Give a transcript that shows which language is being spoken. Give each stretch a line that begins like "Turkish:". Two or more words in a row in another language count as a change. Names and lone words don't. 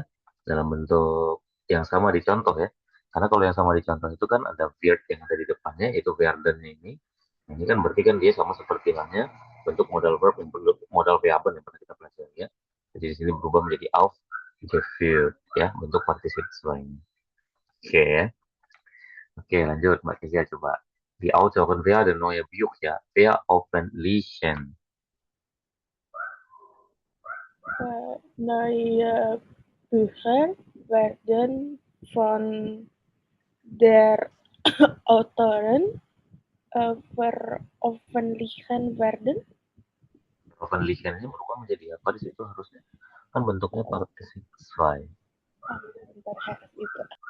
Indonesian: Dalam bentuk yang sama di contoh ya. Karena kalau yang sama di contoh itu kan ada wird yang ada di depannya, itu werden ini. Nah, ini kan berarti kan dia sama seperti halnya bentuk
English: modal verb
Indonesian: yang bentuk modal VABen yang pernah kita pelajari ya. Jadi di sini berubah menjadi aufgeführt ya, bentuk partisip lainnya. Oke ya. Oke, lanjut Mbak Kezia coba.
German: Die Autoren werden neue Bücher veröffentlichen. Neue Bücher werden von der Autorin veröffentlichen werden.
Indonesian: Veröffentlichen ini berubah menjadi apa di situ harusnya? Kan bentuknya partisip 2. Bentar, harus itu.